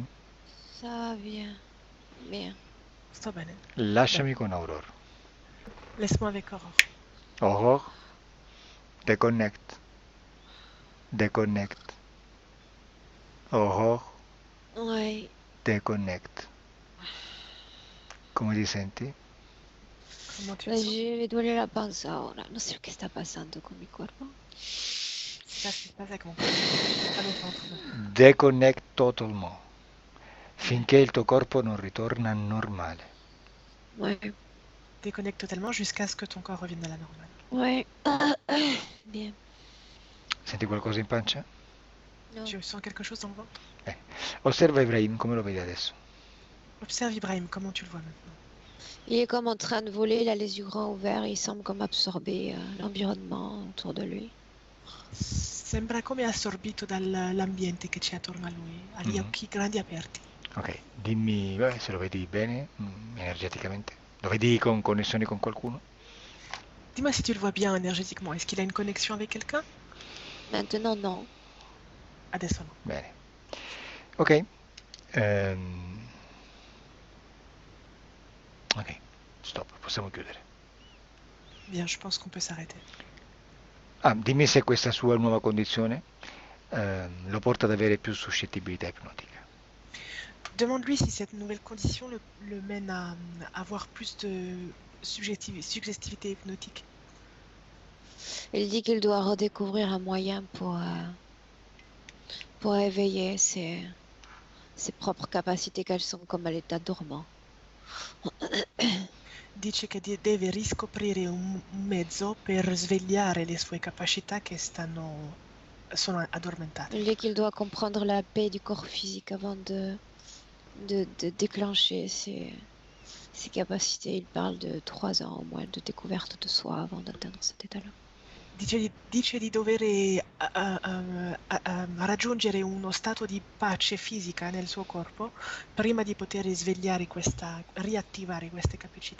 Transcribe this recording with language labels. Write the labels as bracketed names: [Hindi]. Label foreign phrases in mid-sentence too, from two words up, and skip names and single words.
[French] Ça va bien. Bien. [Italian] Sto bene. Lasciami con Aurora. [French] Laisse-moi avec Aurore. Aurore, déconnecte. Déconnecte. Aurore, Ouais. déconnecte. [Italian] Come ti senti? [French] Comment tu te sens? [Spanish] Me duele la panza ahora. No sé qué está pasando con mi cuerpo. [French] C'est ça ce qui se passe avec mon corps. Pas le ventre maintenant. Déconnecte totalement. [Italian] Finché il tuo corpo non ritorna normale. [French] Ouais. Déconnecte totalement jusqu'à ce que ton corps revienne à la normale. Ouais. Bien. [Italian] Senti qualcosa in pancia? [French] Non. Tu sens quelque chose dans le ventre? [Italian] Osserva Ibrahim, come lo vedi adesso? [French] Observe Ibrahim, comment tu le vois maintenant? Il est comme en train de voler, il a les yeux grands ouverts, il semble comme absorber l'environnement autour de lui. [Italian] Sembra come assorbito dall'ambiente che c'è attorno a lui, ha gli occhi grandi aperti. Ok, dimmi se lo vedi bene, energeticamente. Lo vedi con connessioni con qualcuno? [French] Dis-moi si tu le vois bien énergétiquement. Est-ce qu'il a une connexion avec quelqu'un? Maintenant, non. [Italian] Adesso no. Bene. Ok. Ok, stop, possiamo chiudere. [French] Bien, je pense qu'on peut s'arrêter. [Italian] Ah, dimmi se questa sua nuova condizione lo porta ad avere più suscettibilità ipnotica. [French] Demande-lui si cette nouvelle condition le mène à avoir plus de suggestivité hypnotique. Il dit qu'il doit redécouvrir un moyen pour éveiller ses propres capacités qu'elles sont comme à l'état dormant. Dice che deve riscoprire un mezzo per svegliare le sue capacità che sono addormentate. Il dit qu'il doit comprendre la paix du corps physique avant de déclencher ses capacités. Il parle de 3 ans au moins de découverte de soi avant d'atteindre cet état-là. [Italian] Dice di dover raggiungere uno stato di pace fisica nel suo corpo prima di poter riattivare queste capacità.